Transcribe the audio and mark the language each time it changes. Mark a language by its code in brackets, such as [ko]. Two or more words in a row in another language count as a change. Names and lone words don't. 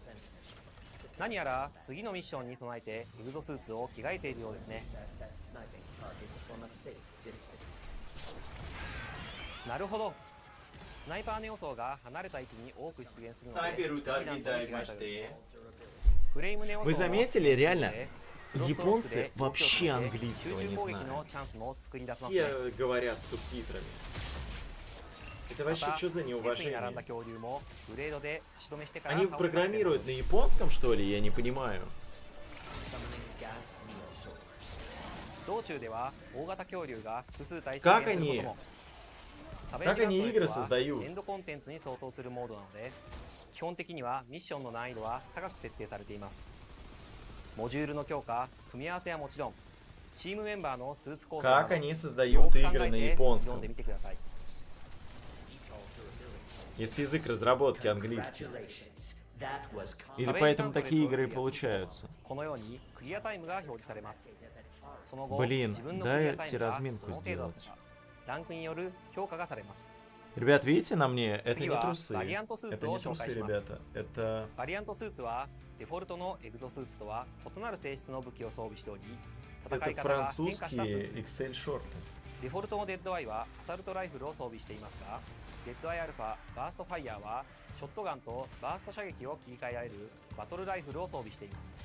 [ja] 何やら次のミッションに備えてエグゾスーツを着替えているようですね。なるほど。スナイパーの要素が離れた位置に多く出現するので、 [ru] Вы заметили, реально, японцы вообще английского не знают. Все говорят с субтитрами. Это вообще что за неуважение? Они программируют на японском, что ли? Я не понимаю. Как они игры создают? [ja] 基本的にはミッションの難易度は高く設定されています。モジュールの強化、組み合わせはもちろん、チームメンバーのスーツ構成など、よく考えて読んでみてください。 [ru] Если язык разработки английский. Или поэтому такие игры и получаются. Блин, дайте разминку сделать. Ребят, видите на мне? Это не трусы. Это не трусы, ребята. Это... [ja] バリアントスーツはデフォルトのエグゾスーツとは異なる性質の武器を装備しており、戦い方が変化したスーツです。デフォルトのデッドアイはアサルトライフルを装備していますが、デッドアイアルファバーストファイヤーはショットガンとバースト射撃を切り替えられるバトルライフルを装備しています。